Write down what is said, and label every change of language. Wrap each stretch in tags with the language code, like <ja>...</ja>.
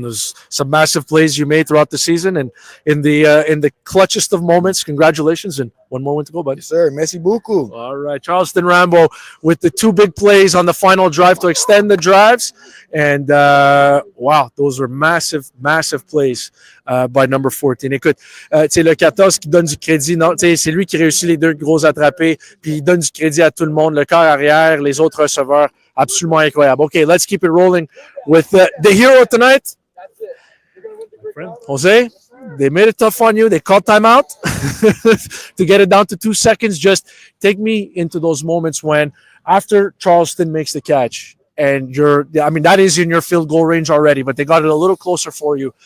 <en>There's some massive plays you made throughout the season, and in the clutchest of moments, congratulations. And one more win to go, buddy. Yes, sir.</en> <fr>Merci beaucoup.</fr> <en>All right, Charleston Rambo with the 2 big plays on the final drive to extend the drives. And wow, those are massive, massive plays by number 14.</en> <fr>Écoute, c'est le 14 qui donne du crédit. Non, c'est lui qui réussit les 2 gros attrapés, puis il donne du crédit à tout le monde, le corps arrière, les autres receveurs. Absolument incroyable.</fr> <en>Okay, let's keep it rolling with the hero tonight. Jose, they made it tough on you. They called timeout to get it down to 2 seconds. Just take me into those moments when, after Charleston makes the catch, and that is in your field goal range already, but they got it a little closer for you.</en>